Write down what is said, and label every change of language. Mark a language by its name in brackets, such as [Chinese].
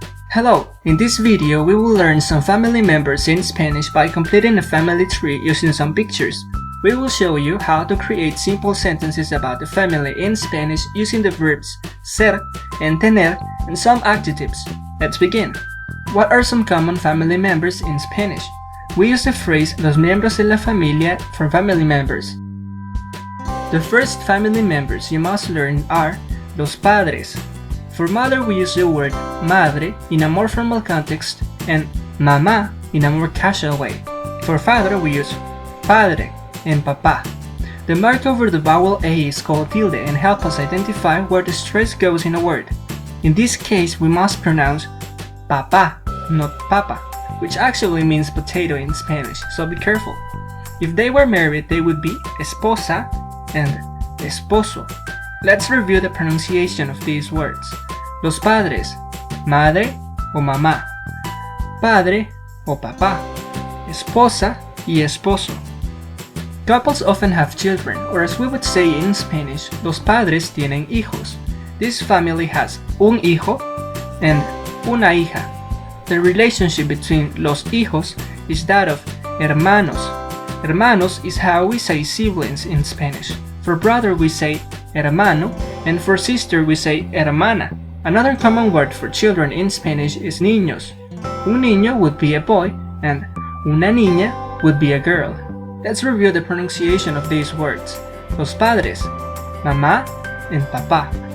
[English] Hello, in this video we will learn some family members in Spanish by completing a family tree using some pictures. We will show you how to create simple sentences about the family in Spanish using the verbs ser and tener and some adjectives. Let's begin. What are some common family members in Spanish? We use the phrase los miembros de la familia for family members. The first family members you must learn are los padres. For mother we use the word madre in a more formal context and mamá in a more casual way. For father we use padre and papá. The mark over the vowel A is called tilde and helps us identify where the stress goes in a word. In this case we must pronounce papá, not papa, which actually means potato in Spanish, so be careful. If they were married they would be esposa and esposo. Let's review the pronunciation of these words. [Spanish] Los padres, madre o mamá, padre o papá, esposa y esposo. [English] Couples often have children, or as we would say in Spanish, [Spanish] los padres tienen hijos. [English] This family has un hijo and una hija. The relationship between los hijos is that of hermanos. Hermanos is how we say siblings in Spanish. For brother we say hermano, and for sister we say hermana. Another common word for children in Spanish is niños. Un niño would be a boy, and una niña would be a girl. Let's review the pronunciation of these words. [Spanish] Los padres, mamá [English] and [Spanish] papá.